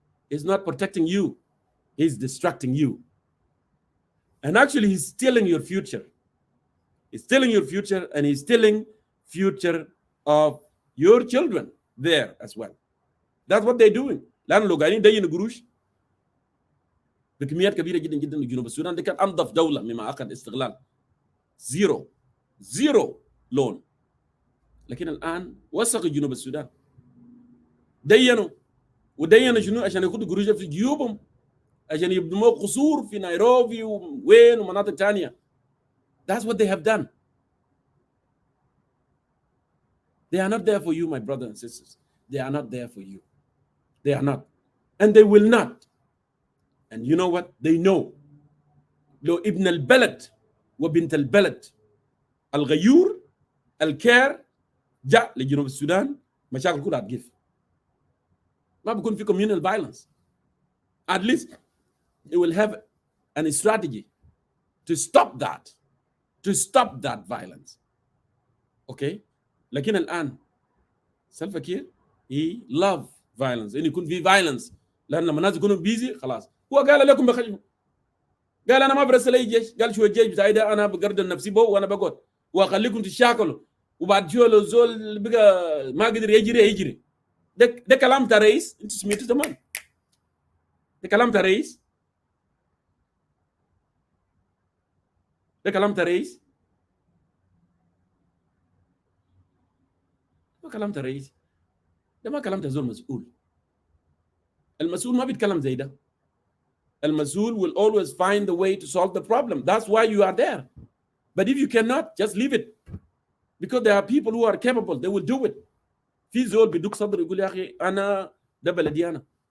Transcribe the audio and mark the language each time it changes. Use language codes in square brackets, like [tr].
[en] He's not protecting you, he's distracting you, and actually he's stealing your future. He's stealing your future and he's stealing future of your children there as well. That's what they're doing. [ar] لأن لو قاعدين يدينوا قروش بكميات كبيرة جدا جدا لجنوب السودان. دي كانت أنظف دولة مما أخذ استغلال. زيرو لون. لكن الآن وثقوا جنوب السودان ودينوا شنو عشان ياخذوا قروش في جيوبهم عشان يبنوا قصور في نيروبي وين ومناطق ثانية. [en] That's what they have done. They are not there for you, my brothers and sisters. They are not there for you. They are not. And they will not. And you know what? They know. [ar] لو ابن البلد وبنت البلد الغيور الكير جاء لجنوب السودان مشاكل كلها هتقف. ما بيكون في [en] communal violence. At least it will have a strategy to stop that violence. Okay? [ar] لكن الآن سلفا كير [en] he love violence. [ar] إن يكون في violence لأن لما الناس يكونوا بيزي خلاص. هو قال لكم بخشمه. قال أنا ما برسل أي جيش. قال شو الجيش بتاعي ده أنا بقردل نفسي بو وأنا بقعد وأخليكم تشاكلوا وبعد شو لو زول بقى ما قدر يجري. ده كلام تاع رئيس انت سمعته زمان. ده كلام تاع رئيس. ده كلام تاع رئيس. ما كلام تاع رئيس. ده ما كلام تاع زول مسؤول. المسؤول ما بيتكلم زي ده. [en] المسؤول will always find the way to solve the problem. That's why you are there. But if you cannot, just leave it. Because there are people who are capable. They will do it. [ar] في زول بيدوك صدر يقول يا أخي أنا ده بلدي أنا.